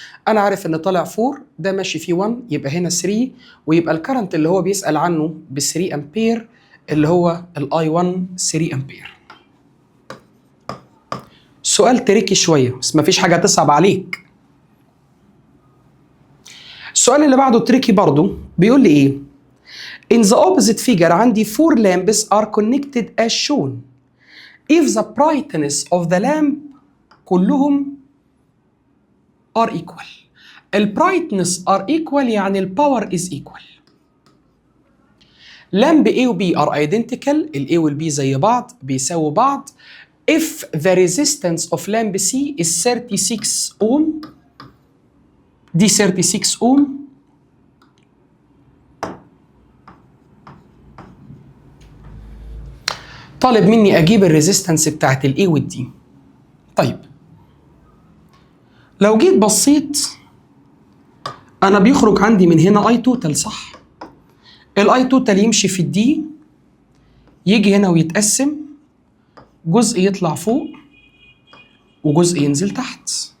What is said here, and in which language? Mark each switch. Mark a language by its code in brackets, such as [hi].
[ar] انا عارف ان طالع 4 ده ماشي فيه 1، يبقى هنا 3، ويبقى الكرنت اللي هو بيسأل عنه ب 3 امبير اللي هو الاي 1 3 امبير. سؤال تريكي شويه بس مفيش حاجه تصعب عليك. السؤال اللي بعده تريكي برضو، بيقول لي ايه؟ [en] In the opposite figure [ar] عندي [en] 4 lamps are connected as shown. If the brightness of the lamp [ar] كلهم [en] are equal. ال brightness are equal [ar] يعني [en] ال power is equal. [ar] لامب A و B [en] are identical، [ar] ال A وال B زي بعض بيساووا بعض [en] if the resistance of lamp C is 36 ohm، [ar] دي 36 ohm، طالب مني اجيب الريزيستنس بتاعت ال A وال D. طيب لو جيت بصيت انا بيخرج عندي من هنا اي توتال، صح؟ الاي توتال يمشي في الدي، يجي هنا ويتقسم، جزء يطلع فوق وجزء ينزل تحت.